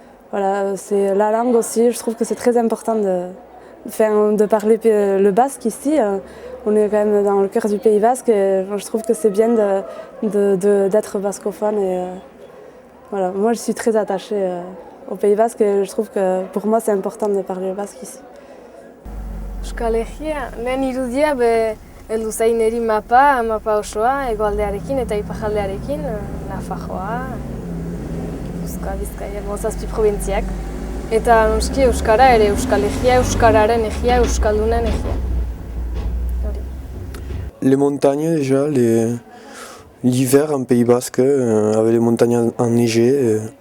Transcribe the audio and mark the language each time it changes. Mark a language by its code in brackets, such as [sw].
[fr] Voilà, c'est la langue aussi. Je trouve que c'est très important de parler le basque ici. On est quand même dans le cœur du Pays Basque et je trouve que c'est bien d'être bascophone. Et, voilà. Moi, je suis très attachée au Pays Basque et je trouve que pour moi, c'est important de parler le basque ici. [eu] Euskal Herria, lehen irudia heldu zain niri mapa osoa, hegoaldearekin eta iparraldearekin, Nafarroa, Euskal Bizkaia, zazpi probintziak. Eta noski euskara ere, Euskal Herria, euskararen egia, euskaldunen egia. [fr] Les montagnes déjà, l'hiver en Pays Basque, avec les montagnes enneigées.